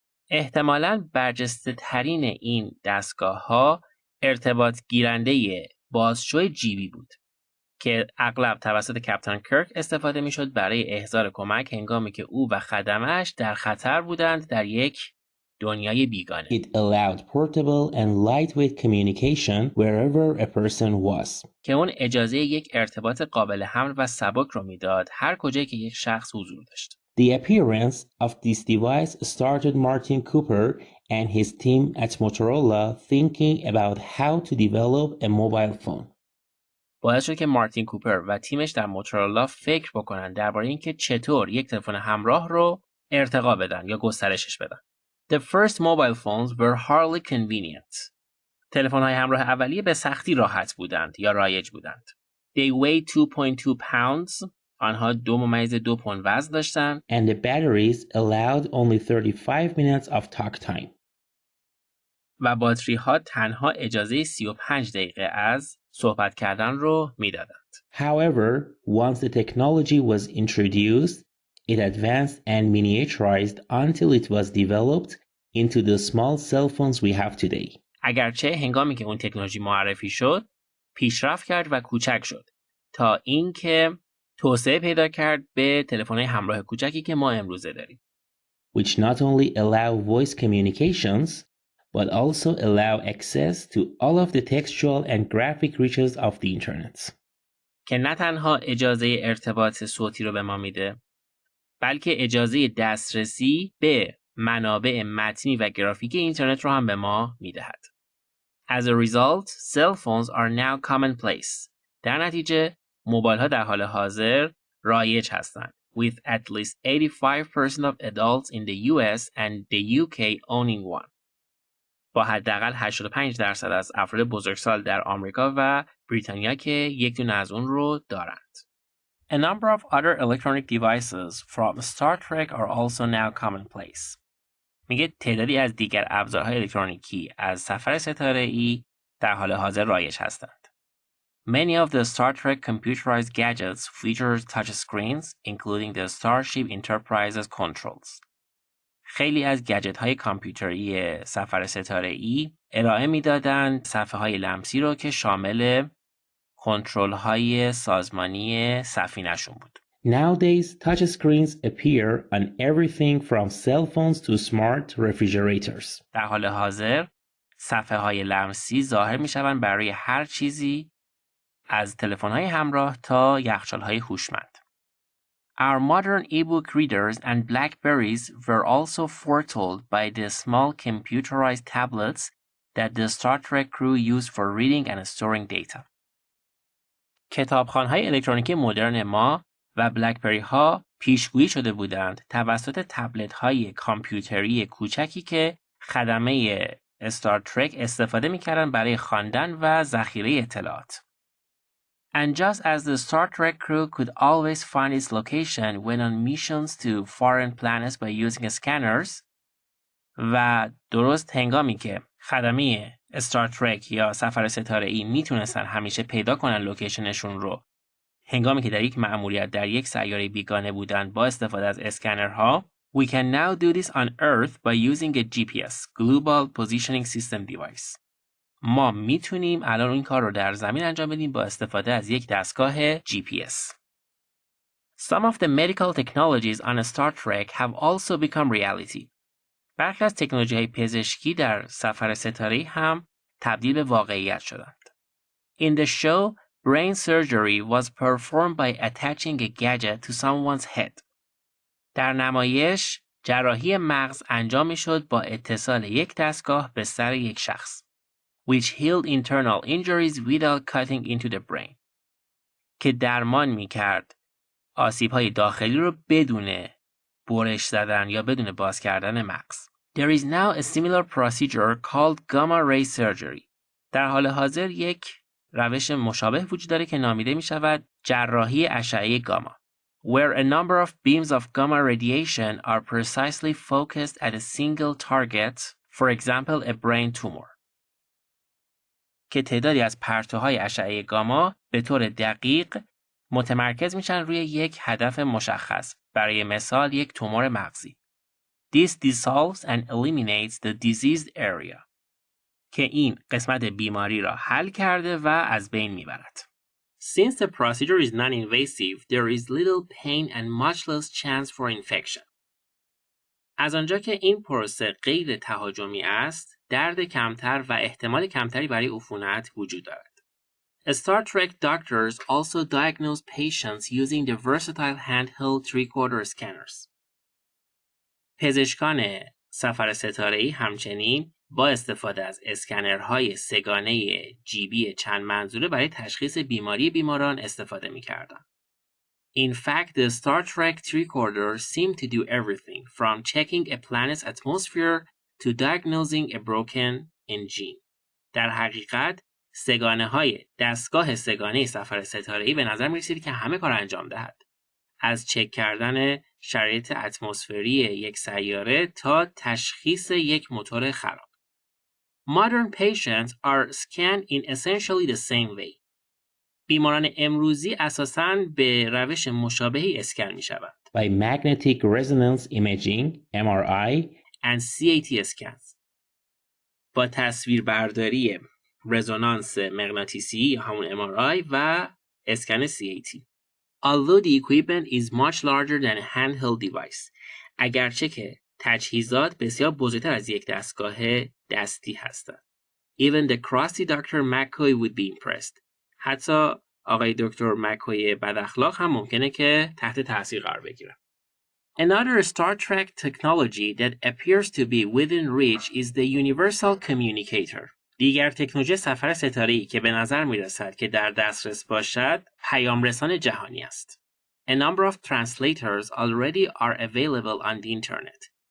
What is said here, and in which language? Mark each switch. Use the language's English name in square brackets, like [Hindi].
[Persian] احتمالاً برجسته ترین این دستگاه‌ها ارتباط گیرنده بازشوی جیبی بود که اغلب توسط کاپیتان کرک استفاده می‌شد برای احضار کمک هنگامی که او و خدمه‌اش در خطر بودند در یک دنیای بیگانه. [English] It allowed portable and lightweight communication wherever a person was. [Persian] که اون اجازه یک ارتباط قابل حمل و سبک رو میداد هر کجایی که یک شخص حضور داشت. [English] The appearance of this device started Martin Cooper and his team at Motorola thinking about how to develop a mobile phone. [Persian] باعث شد که مارتین کوپر و تیمش در موتورولا فکر بکنن درباره اینکه چطور یک تلفن همراه رو ارتقا بدن یا گسترشش بدن. [English] The first mobile phones were hardly convenient. [Persian] تلفن‌های همراه اولیه به سختی راحت بودند یا رایج بودند. [English] They weighed 2.2 pounds [Persian] آنها 2.2 پوند وزن داشتند [English] and the batteries allowed only 35 minutes of talk time. [Persian] و باتری ها تنها اجازه 35 دقیقه از صحبت کردن رو میدادند. [English] However, once the technology was introduced, it advanced and miniaturized until it was developed into the small cell phones we have today. [Persian] اگرچه هنگامی که اون تکنولوژی معرفی شد، پیشرفت کرد و کوچک شد تا اینکه توسعه پیدا کرد به تلفن‌های همراه کوچکی که ما امروزه داریم. [English] Which not only allow voice communications, but also allow access to all of the textual and graphic reaches of the internet. [Persian] که نه تنها اجازه ارتباط صوتی رو به ما میده، بلکه اجازه دسترسی به منابع متنی و گرافیک اینترنت رو هم به ما میدهد. [English] As a result, cell phones are now commonplace. [Persian] در نتیجه، موبایل ها در حال حاضر رایج هستند. [English] With at least 85% of adults in the US and the UK owning one. [Persian] با حداقل 85% از افراد بزرگسال در آمریکا و بریتانیا که یک دونه از اون رو دارند. [English] A number of other electronic devices from Star Trek are also now commonplace. [Persian] میگه تعدادی از دیگر ابزارهای الکترونیکی از سفر ستاره‌ای در حال حاضر رایج هستند. [English] Many of the Star Trek computerized gadgets feature touch screens, including the Starship Enterprise's controls. [Persian] خیلی از گجت‌های کامپیوتری سفر ستاره‌ای ارائه می‌دادند صفحه‌های لمسی رو که شامل کنترل‌های سازمانی سفینه‌شون بود. [English] Nowadays, touch screens appear on everything from cell phones to smart refrigerators. [Persian] در حال حاضر صفحه‌های لمسی ظاهر می‌شوند برای هر چیزی از تلفن‌های همراه تا یخچال‌های هوشمند. [English] Our modern e-book readers and Blackberries were also foretold by the small computerized tablets that the Star Trek crew used for reading and storing data. [Persian] کتابخوان‌های الکترونیکی مدرن ما و بلکبری ها پیشگویی شده بودند توسط تبلت‌های کامپیوتری کوچکی که خدمه استار ترک استفاده می‌کردند برای خواندن و ذخیره اطلاعات. [English] And just as the Star Trek crew could always find its location when on missions to foreign planets by using scanners [Persian] و درست هنگامی که خدمه استار ترک یا سفر ستاره‌ای میتونستن همیشه پیدا کنن لوکیشنشون رو هنگامی که در یک مأموریت در یک سیاره بیگانه بودند با استفاده از اسکنرها، [English] we can now do this on Earth by using a GPS, Global Positioning System device. [Persian] ما میتونیم الان این کار رو در زمین انجام بدیم با استفاده از یک دستگاه GPS. [English] Some of the medical technologies on Star Trek have also become reality. [Persian] برخی از تکنولوژی‌های پزشکی در سفر ستاره‌ای هم تبدیل به واقعیت شدند. [English] In the show, brain surgery was performed by attaching a gadget to someone's head. [Persian] در نمایش، جراحی مغز انجام می‌شد با اتصال یک دستگاه به سر یک شخص. [English] Which healed internal injuries without cutting into the brain. [Persian] که درمان می‌کرد آسیب‌های داخلی رو بدون برش زدن یا بدون باز کردن مغز. [English] There is now a similar procedure called gamma ray surgery. [Persian] در حال حاضر یک روش مشابه وجود داره که نامیده می شود جراحی اشعه گاما. [English] Where a number of beams of gamma radiation are precisely focused at a single target, for example a brain tumor. [Persian] که تعدادی از پرتوهای اشعه گاما به طور دقیق متمرکز میشن روی یک هدف مشخص، برای مثال یک تومور مغزی. [English] This dissolves and eliminates the diseased area. [Persian] که این قسمت بیماری را حل کرده و از بین میبرد. [English] Since the procedure is non-invasive, there is little pain and much less chance for infection. [Persian] از آنجا که این پروسه غیر تهاجمی است، درد کمتر و احتمال کمتری برای عفونت وجود دارد. [English] Star Trek doctors also diagnose patients using the versatile handheld three-quarter scanners. [Persian] پزشکان سفر ستاره‌ای همچنین با استفاده از اسکنرهای سه‌گانه جیبی چند منظوره برای تشخیص بیماری بیماران استفاده می‌کردند. [English] In fact, the Star Trek tricorder seemed to do everything from checking a planet's atmosphere to diagnosing a broken engine. [Persian] در حقیقت سه‌گانه‌های دستگاه سه‌گانه سفر ستاره‌ای به نظر می‌رسید که همه کار انجام دهد. از چک کردن شرایط اتمسفری یک سیاره تا تشخیص یک موتور خراب. [English] Modern patients are scanned in essentially the same way. [Persian] بیماران امروزی اساساً به روش مشابهی اسکن می‌شوند. [English] By magnetic resonance imaging, MRI, and CAT scans. [Persian] با تصویربرداری رزونانس مغناطیسی یا همون MRI و اسکن CAT. [English] Although the equipment is much larger than a handheld device. [Persian] اگرچه که تجهیزات بسیار بزرگتر از یک دستگاه دستی هستند. [English] Even the crusty Dr. McCoy would be impressed. [Persian] حتی آقای دکتر مکوی بداخلاق هم ممکنه که تحت تاثیر قرار بگیرن. [English] Another Star Trek technology that appears to be within reach is the universal communicator. [Persian] دیگر تکنولوژی سفر ستاره‌ای که به نظر می‌رسد که در دسترس باشد، پیامرسان جهانی است. [English] A number of translators already are available on the internet.